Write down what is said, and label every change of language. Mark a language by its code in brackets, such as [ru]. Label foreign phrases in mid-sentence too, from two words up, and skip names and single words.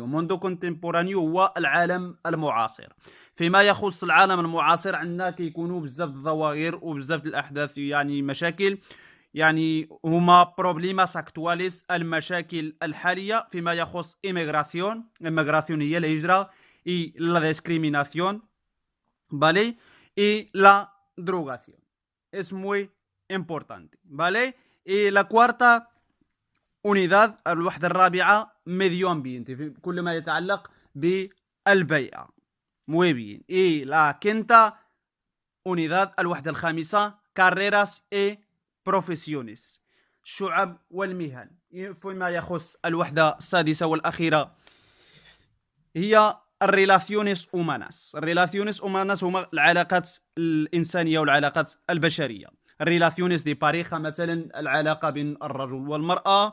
[es] mundo contemporáneo [ar] هو العالم المعاصر. فيما يخص العالم المعاصر عندنا كيكونوا بزاف الظواهر وبزاف الاحداث، يعني مشاكل، يعني هما [es] problemas actuales, [ar] المشاكل الحاليه. فيما يخص ايميغراسيون هي الهجره، [es] la discriminación [ar] بالي، [es] la drogación. es muy importante, ¿vale? la cuarta unidad [ar] الوحدة الرابعة [es] medio ambiente، [ar] في كل ما يتعلق بالبيئة. [es] muy bien. la quinta unidad [ar] الوحدة الخامسة [es] carreras y profesiones، [ar] الشعب والمهن. فيما يخص الوحدة السادسة والأخيرة هي [es] relaciones humanas. relaciones humanas [ar] هما العلاقات الانسانيه والعلاقات البشريه. [es] relaciones de pareja [ar] مثلا العلاقه بين الرجل والمراه.